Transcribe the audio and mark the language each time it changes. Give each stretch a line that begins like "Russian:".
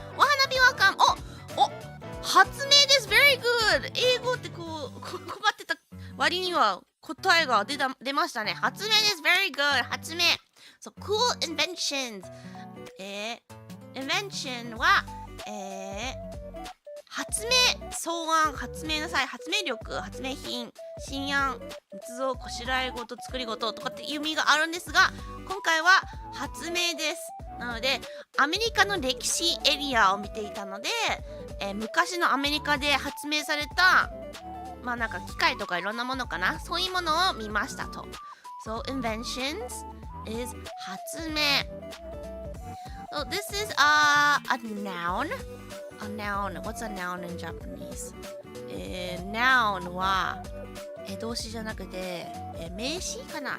Japanese: お花火はかん、発明です。
English: Very good。
Japanese: 英語ってこう困ってた割には答えが出ましたね。発明です。
English: Very good。
Japanese: 発明。
English: そう、cool inventions。
Japanese: invention は、発明、草案、発明なさい、発明力、発明品、新案、密造、こしらえ事、作り事とかっていう意味があるんですが、今回は発明です。なのでアメリカの歴史エリアを見ていたので、昔のアメリカで発明されたまあなんか機械とかいろんなものかな、そういうものを見ましたと。
English: So inventions is 発明。 So this is a noun. A noun. What's a noun in Japanese?
Japanese: noun は動詞じゃなくて名詞かな。